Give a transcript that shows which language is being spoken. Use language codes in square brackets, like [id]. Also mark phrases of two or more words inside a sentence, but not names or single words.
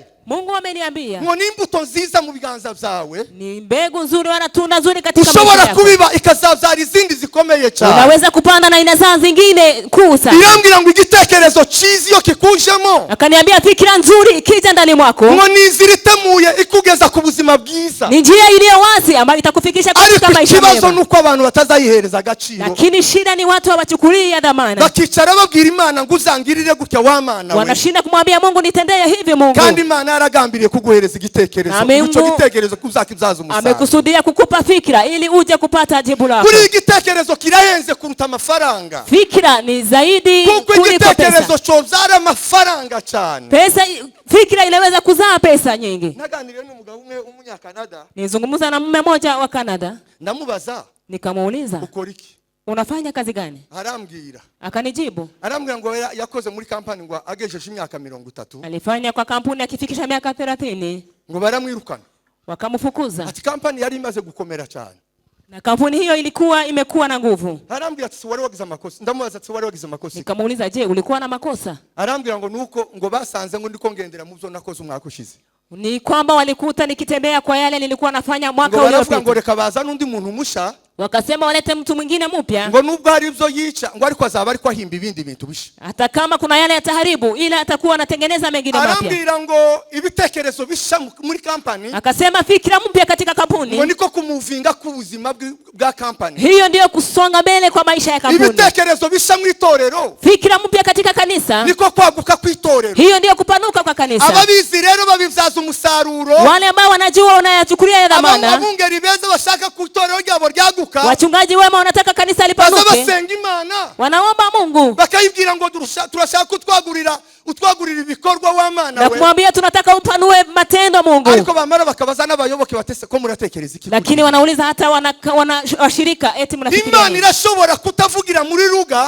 [sw] Mungu ameniambia, [rn] ngo nimbuto nziza mu biganza byawe, [sw] ni mbegu nzuri wala tunda nzuri katika maisha yako. [rn] Ushobora kubiba ikazabyara izindi zikomeye cyane. [sw] Unaweza kupanda na inazaa zingine kusa. [rn] Irambwira ngo igitekerezo cyiza iyo kikujemo, [sw] akaniambia fikira nzuri ikija ndani mwako, [rn] ngo niziritemuye ikugeza ku buzima bwiza. [sw] Ni njia iliyo wazi ambayo itakufikisha katika maisha mema. [rn] Kibazo nuko abantu batazayihereza agaciro. [sw] Lakini shida ni watu hawachukulia dhamana. [rn] Bakicara babwira Imana ngo uzangirire gutya wa Mana we. [sw] Wanashinda kumwambia Mungu nitendee hivi Mungu. [rn] Kandi Imana yaragambiriye kuguhereza igitekerezo, icyo gitekerezo kuzakibyaza umusaruro. [sw] Amekusudia kukupa fikra ili uje kupata jibu lako. [rn] Kuri igitekerezo kirahenze kuruta amafaranga. [sw] Fikra ni zaidi kuliko pesa. [rn] Igitekerezo cyobyara amafaranga cyane. [sw] Pesa, fikra inaweza kuzaa pesa nyingi. [rn] Naganiriye n'umugabo umwe umunyakanada. [sw] Nizungumza na mume mmoja wa Canada. [rn] Namubaza. [sw] Nikamuuliza. [rn] Ukora iki? [sw] Unafanya kazi gani? [rn] Arambwira. [sw] Akanijibu. [rn] Arambwira ngo yakoze muri kampani ngo agejeje imyaka 30. [sw] Alifanya kwa kampuni akifikisha miaka 30. [rn] Ngo baramwirukana. [sw] Wakamfukuza. [rn] Ati kampani yari imaze gukomera cyane. [sw] Na kampuni hiyo imekuwa na nguvu. [rn] Arambwira ati wari wagize amakosa. Ndamubaza ati wari wagize amakosa. [sw] Nikamuuliza, je, ulikuwa na makosa? [rn] Arambwira ngo nuko ngo basanze ngo ndiko ngendera mu byo nakoze umwaka ushize. [sw] Ni kwamba walikuta nikitembea kwa yale nilikuwa nafanya mwaka uliopita. [rn] Ngo reka baza n'undi muntu musha. [sw] Wakasema walete mtu mwingine mpya. [rn] Ngo nubwo hari ibyo yica, ngo ariko azaba ariko ahimba ibindi bintu bisha. [sw] Hata kama kuna yale yataharibu, ila atakuwa anatengeneza mengine mapya. [rn] Arambwira ngo ibitekerezo bisha muri kampani. [sw] Akasema fikra mpya katika kampuni. [rn] Ngo niko kumuvinga ku buzima bwa kampani. [sw] Hiyo ndio kusonga mbele kwa maisha ya kampuni. [rn] Ibitekerezo bisha mu itorero. [sw] Fikra mpya katika kanisa. [rn] Niko kwaguka ku itorero. [sw] Hiyo ndio kupanuka kwa kanisa. [rn] Ababizi rero babivyaza umusaruro. [sw] Wale ambao wanajua unayachukulia ya dhamana. [rn] Abungeri beza bashaka ku itorero ryabo ryaguka. [sw] Wachungaji wema wanataka kanisa lipanuke. [rn] Basenga Imana. [sw] Wanaomba Mungu. [rn] Bakayibwira ngo turashaka utwagurira ibikorwa w'Imana we. [sw] Na kumwambia tunataka upanue matendo Mungu. [rn] Ariko bamara bakabaza n'abayoboke batese ko muratekereza iki. [sw] Lakini wanauliza hata washirika eti mnafikiria. [rn] Imana irashobora kutavugira muri ruga.